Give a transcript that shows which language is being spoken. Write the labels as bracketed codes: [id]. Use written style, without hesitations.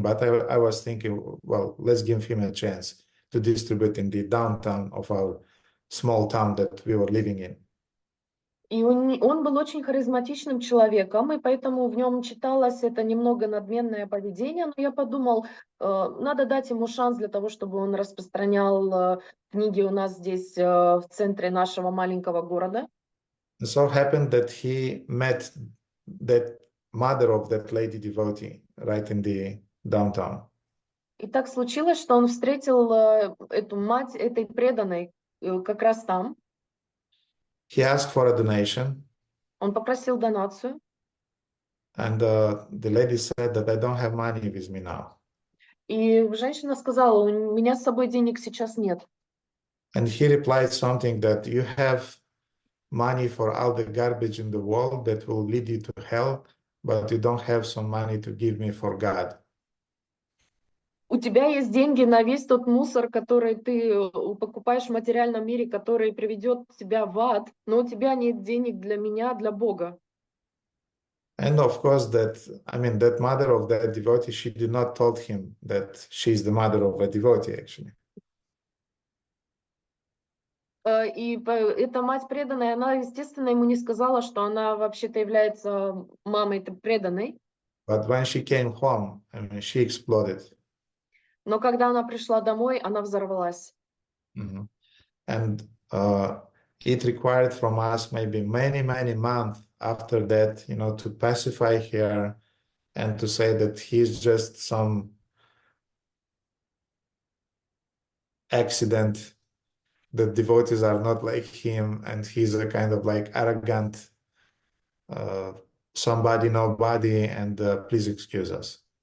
[en] But I was thinking, well, let's give him a chance to distribute in the downtown of our small town that we were living in. [ru] И он был очень харизматичным человеком, и поэтому в нем читалось это немного надменное поведение. Но я подумал, надо дать ему шанс для того, чтобы он распространял книги у нас здесь в центре нашего маленького города. [en] And so happened that he met that mother of that lady devotee right in the downtown. [ru] И так случилось, что он встретил эту мать этой преданной как раз там. [en] He asked for a donation, [ru] Он попросил донацию. [en] and the lady said that I don't have money with me now. [ru] И женщина сказала, у меня с собой денег сейчас нет. [en] And he replied something that you have money for all the garbage in the world that will lead you to hell, but you don't have some money to give me for God. [ru] У тебя есть деньги на весь тот мусор, который ты покупаешь в материальном мире, который приведет тебя в ад, но у тебя нет денег для меня, для Бога. [en] And of course, that mother of that devotee, she did not told him that she's the mother of a devotee, actually. [ru] И эта мать преданная, она, естественно, ему не сказала, что она вообще-то является мамой преданной. [en] But when she came home, she exploded. [ru] Но когда она пришла домой, она взорвалась. Mm-hmm. [en] And it required from us maybe many months after that, to pacify her and to say that he's just some accident, that devotees are not like him, and he's a kind of like arrogant somebody, nobody, and please excuse us.